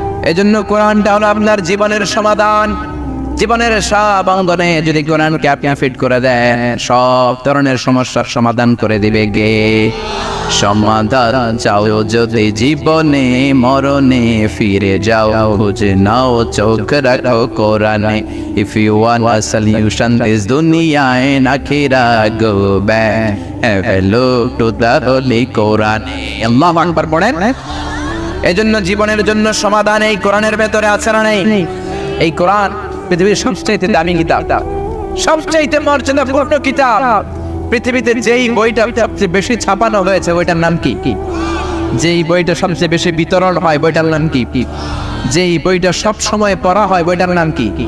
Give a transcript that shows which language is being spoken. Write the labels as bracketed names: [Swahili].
[Bangla] এজন্য কোরআনটা হলো আপনার জীবনের সমাধান। জীবনের সব অঙ্গনে যদি কোরআনকে আপনি ফিট করে দেন সব ধরনের সমস্যার সমাধান করে দিবে গে। সমাধান চাও যদি জীবনে মরণে ফিরে যাও, খুঁজে নাও চোখ রাখো কোরআনে। [English] If you want a solution this dunya and akhirah, go back have a look to the holy Quran. [Bangla] আল্লাহু আকবার পড়েন। এজন্য জীবনের জন্য সমাধান এই কোরআনের ভেতরে আছে না নাই? এই কোরআন পৃথিবীর সবচেয়ে দামি কিতাব, সবচেয়ে মর্যাদাপূর্ণ কিতাব। পৃথিবীতে যেই বইটা সবচেয়ে বেশি ছাপানো হয়েছে বইটার নাম কি? যেই বইটা সবচেয়ে বেশি বিতরণ হয় বইটার নাম কি? যেই বইটা সব সময় পড়া হয় বইটার নাম কি?